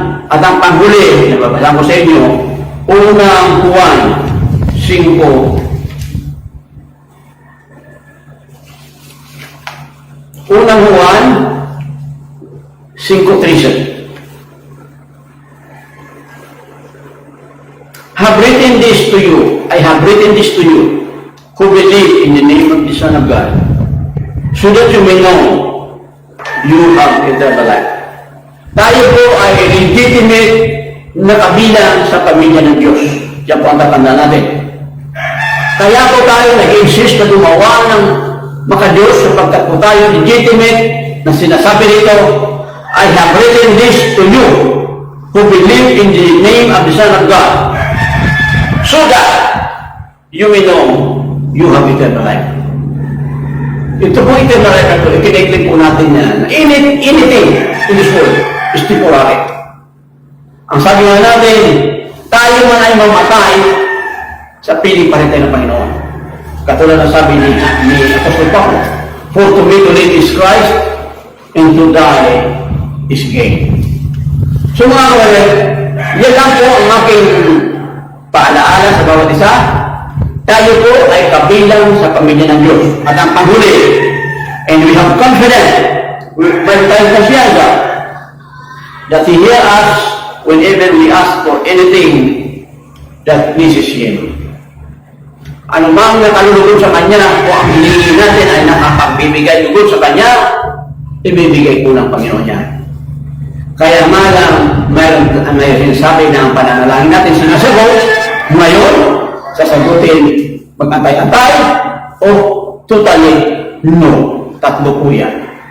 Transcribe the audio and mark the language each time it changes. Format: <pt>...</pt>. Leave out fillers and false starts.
<tl>At ang panghuli, nababasa ko sa inyo, unang Juan 5, unang Juan 5:13.</tl> <en>Have written this to you. I have written this to you who believe in the name of the Son of God, so that you may know you have eternal life.</en> <tl>Tayo po ay legitimate na kabilang sa pamilya ng Diyos. Yan po ang tatanda natin. Kaya po tayo nag-insist na gumawa ng makadiyos sapagkat po tayo legitimate na sinasabi nito,</tl> <en>I have written this to you who believe in the name of the Son of God, so that you may know you have eternal life.</en> <tl>Ito po eternal life na ito, ikiniglig po natin yan.</tl> <en>Anything in this world is temporary.</en> <tl>Ang sabi nga natin, tayo man ay mamatay, sa piling pa rin tayo ng Panginoon. Katulad ng sabi ni Apostol Paulo,</tl> <en>for to me to live is Christ, and to die is gain.</en> <tl>So mga kapatid, yan lang po ang aking paalaala sa bawat isa. Tayo po ay kabilang sa pamilya ng Diyos. At ang panghuli,</tl> <en>and we have confidence,</en> <tl>may tayong kasiyaga,</tl> <en>that He hear us whenever we ask for anything that pleases Him.</en> <tl>Ano bang nakalulugod sa Kanya o ang hilingi natin ay nakapagbibigay lugod sa Kanya, ibibigay po ng Panginoon yan. Kaya nga lang, may sinasabi na ang pananalangin natin sinasagot, ngayon, sasagutin mag-antay-antay o</tl> <en>totally no.</en> <tl>Tatlo po yan.</tl>